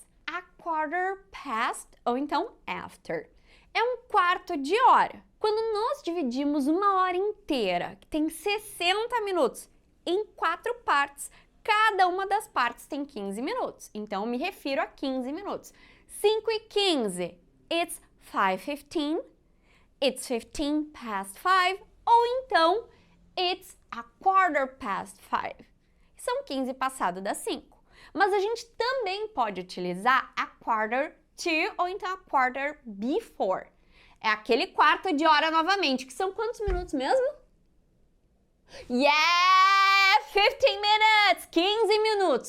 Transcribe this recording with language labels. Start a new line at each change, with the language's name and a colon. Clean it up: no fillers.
English: A quarter past,
Portuguese: ou então
English: after.
Portuguese: É um quarto de hora. Quando nós dividimos uma hora inteira, que tem 60 minutos, em 4 partes, cada uma das partes tem 15 minutos. Então, me refiro a 15 minutos.
English: 5
Portuguese: e
English: 15, it's 5:15, it's 15 past 5,
Portuguese: ou então,
English: it's a quarter past 5.
Portuguese: São 15 passado das 5. Mas a gente também pode utilizar
English: a quarter to
Portuguese: ou então
English: a quarter before.
Portuguese: É aquele quarto de hora novamente, que são quantos minutos mesmo?
English: Yeah! 15 minutes!
Portuguese: 15 minutos!